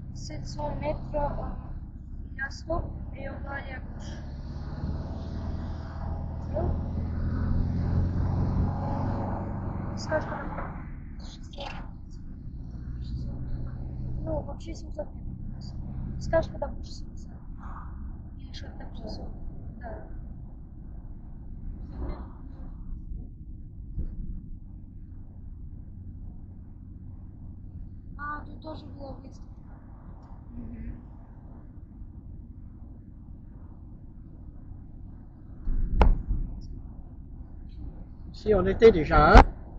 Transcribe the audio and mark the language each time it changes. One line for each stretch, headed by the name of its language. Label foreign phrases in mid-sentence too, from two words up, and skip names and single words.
French: 700 mètres, il y a stop et on va aller à gauche.
Russian: Скажешь, когда... Ну, вообще 700 метров. Скажешь, когда будешь 700. Или что-то там 600. Да. А, тут тоже была выставка.
French: Si on était déjà un.